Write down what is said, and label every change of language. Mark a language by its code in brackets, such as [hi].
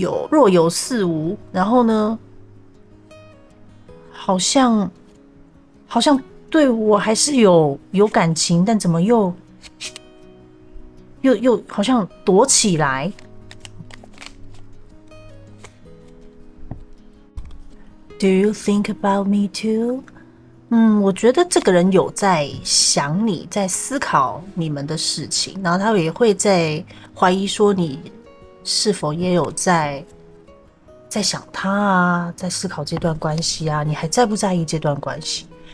[zh] 若有似无，然后呢，好像对我还是有感情，但怎么又好像躲起来。 [en] Do you think about me too？ [zh] 我觉得这个人有在想你，在思考你们的事情，然后他也会在怀疑说你是否也有在想他啊，在思考这段关系啊，你还在不在意这段关系？